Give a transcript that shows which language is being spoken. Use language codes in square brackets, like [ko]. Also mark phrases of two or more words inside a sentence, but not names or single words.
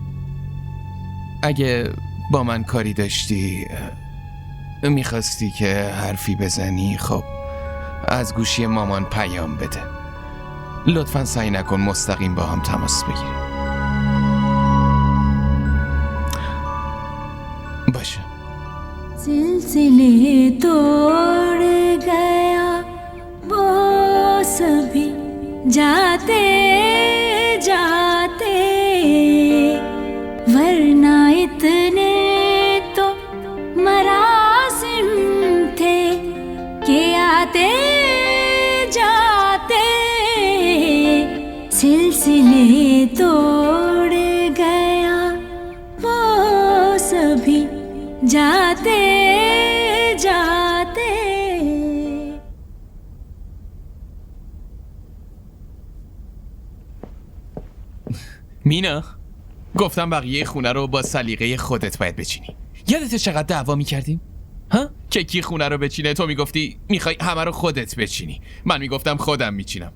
[fa] اگه با من کاری داشتی، میخواستی که حرفی بزنی، خب از گوشی مامان پیام بده. لطفاً سعی نکن مستقیم با هم تماس بگیری. باشه. [hi] सिलसिले तोड़ गया वो सभी जाते जाते, वरना इतने तो मरासिम थे कि आते जाते, सिलसिले तोड़ गया वो सभी जाते जाते. [fa] مینا، گفتم بقیه خونه رو با سلیقه خودت باید بچینی. یادت چقدر دعوا میکردیم؟ ها؟ که کی خونه رو بچینه؟ تو میگفتی میخوای همه رو خودت بچینی، من میگفتم خودم میچینم.